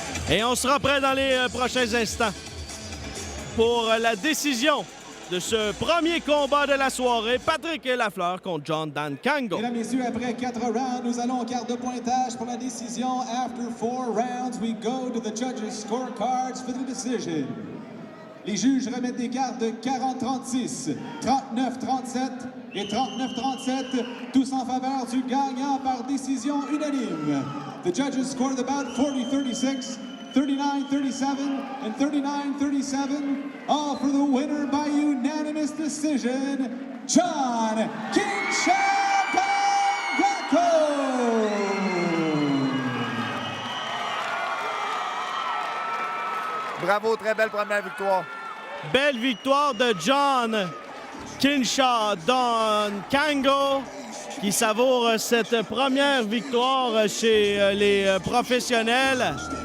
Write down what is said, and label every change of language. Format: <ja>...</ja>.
<fr>Et on sera prêt dans les prochains instants pour la décision de ce premier combat de la soirée, Patrick Lafleur contre John Dankango. Mesdames, Messieurs, après 4 rounds, nous allons au quart de pointage pour la décision.</fr> <en>After 4 rounds, we go to the judges' scorecards for the decision.</en> <fr>Les juges remettent des cartes de 40-36, 39-37 et 39-37, tous en faveur du gagnant par décision unanime.</fr> <en>The judges scored the bout 40-36, 39-37 and 39-37, all for the winner by unanimous decision, John King Sha Dankango!</en> <fr>Bravo, très belle première victoire. Belle victoire de John Kinshaw Dankango qui savoure cette première victoire chez les professionnels.</fr>